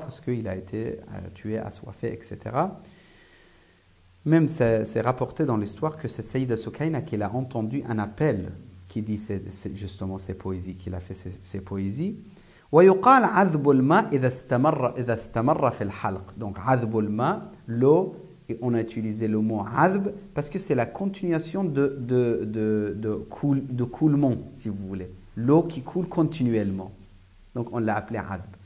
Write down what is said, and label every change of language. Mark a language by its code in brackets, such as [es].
[fr] Parce qu'il a été tué, assoiffé, etc. Même c'est rapporté dans l'histoire que c'est Sayyida Sukayna qui a entendu un appel qui dit c'est justement ces poésies, qu'il a fait ces poésies. [ar] ويقال عذب الماء إذا استمر في الحلق. [fr] Donc [ar] عذب الماء, [fr] l'eau, et on a utilisé le mot عذب parce que c'est la continuation de coulement, si vous voulez. L'eau qui coule continuellement. Donc on l'a appelé عذب.